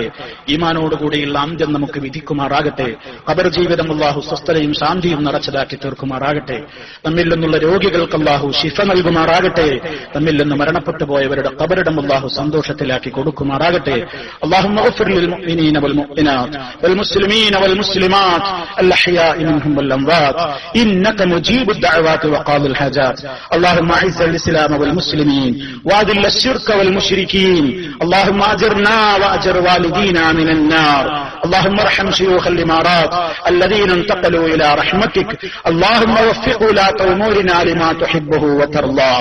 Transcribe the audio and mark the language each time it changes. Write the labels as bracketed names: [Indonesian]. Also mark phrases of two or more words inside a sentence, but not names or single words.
[Malayalam] ഈമാനോടുകൂടിയുള്ള അന്ത്യം നമുക്ക് വിധിക്കുമാറാകട്ടെ. ഖബർ ജീവിതം അള്ളാഹു സ്വസ്ഥതയും ശാന്തിയും നിറച്ചതാക്കി തീർക്കുമാറാകട്ടെ. നമ്മിൽ നിന്നുള്ള രോഗികൾക്ക് അള്ളാഹു ശിഫ നൽകുമാറാകട്ടെ. നമ്മിൽ നിന്ന് മരണപ്പെട്ടു പോയവരുടെ ഖബറിടം അള്ളാഹു സന്തോഷത്തിലാക്കി കൊടുക്കുമാറാകട്ടെ. [Arabic] اللهم اغفر للمؤمنين والمؤمنات والمسلمين والمسلمات الأحياء منهم والأموات إنك مجيب الدعوات وقاضي الحاجات. اللهم أعز الإسلام والمسلمين وأذل الشرك والمشركين. اللهم أجرنا وأجر والدينا من النار. اللهم ارحم شيوخ الإمارات الذين انتقلوا إلى رحمتك. اللهم وفق ولاة أمورنا لما تحبه وترضاه.